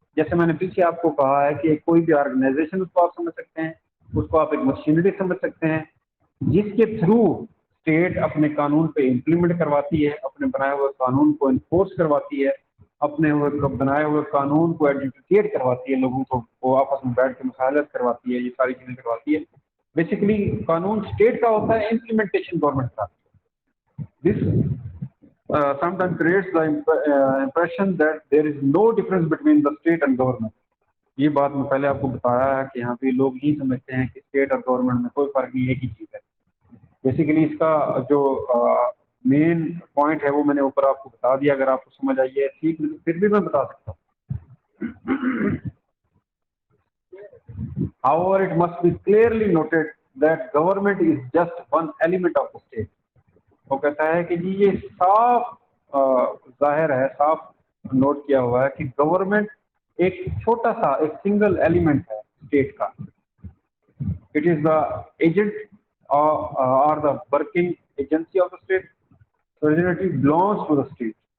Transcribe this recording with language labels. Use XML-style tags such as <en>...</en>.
<hi>जैसे मैंने पीछे आपको कहा है कि कोई भी ऑर्गेनाइजेशन उसको आप समझ सकते हैं, उसको आप एक मशीनरी समझ सकते हैं जिसके थ्रू स्टेट अपने कानून पे इम्प्लीमेंट करवाती है, अपने बनाए हुए कानून को इन्फोर्स करवाती है, अपने बनाए हुए कानून को एडजुडिकेट करवाती है, लोगों को वो आपस में बैठ के मुशावरत करवाती है, ये सारी चीजें करवाती है। बेसिकली कानून स्टेट का होता है, इम्प्लीमेंटेशन गवर्नमेंट का।</hi> <en>This sometimes creates the impression that there is no difference between the state and government.</en> <hi>ये बात मैं पहले आपको बताया है कि यहाँ पे लोग नहीं समझते हैं कि स्टेट और गवर्नमेंट में कोई फर्क नहीं, एक ही चीज है। बेसिकली इसका जो मेन पॉइंट है वो मैंने ऊपर आपको बता दिया, अगर आपको समझ आई है ठीक, तो फिर भी मैं बता सकता हूँ।</hi> <en>However, it must be clearly noted that government is just one element of the state.</en> <hi>वो कहता है कि जी ये साफ जाहिर है, साफ नोट किया हुआ है कि गवर्नमेंट एक छोटा सा, एक सिंगल एलिमेंट है स्टेट का।</hi> <en>It is the agent और the working agency of the state, sovereignty belongs to the state.</en>